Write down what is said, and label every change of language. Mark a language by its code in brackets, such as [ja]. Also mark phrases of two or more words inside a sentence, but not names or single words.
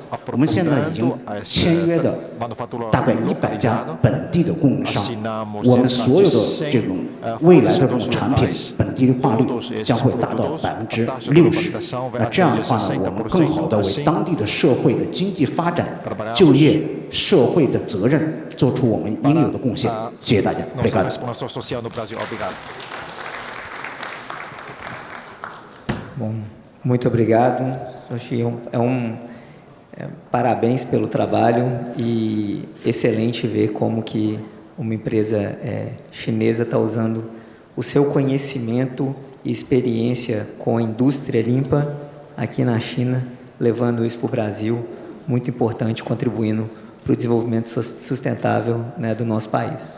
[zh] 我们现在已经签约的大概100家本地的供应商，我们所有的这种未来的这种产品本地化率将会达到60%。那这样的话呢，我们更好的为当地的社会的经济发展、就业、社会的责任做出我们应有的贡献。谢谢大家。 [pt] Muito obrigado. Parabéns pelo trabalho e excelente ver como que uma empresa chinesa está usando o seu conhecimento e experiência com a indústria limpa aqui na China, levando isso para o Brasil, muito importante, contribuindo para o desenvolvimento sustentável, né, do nosso país.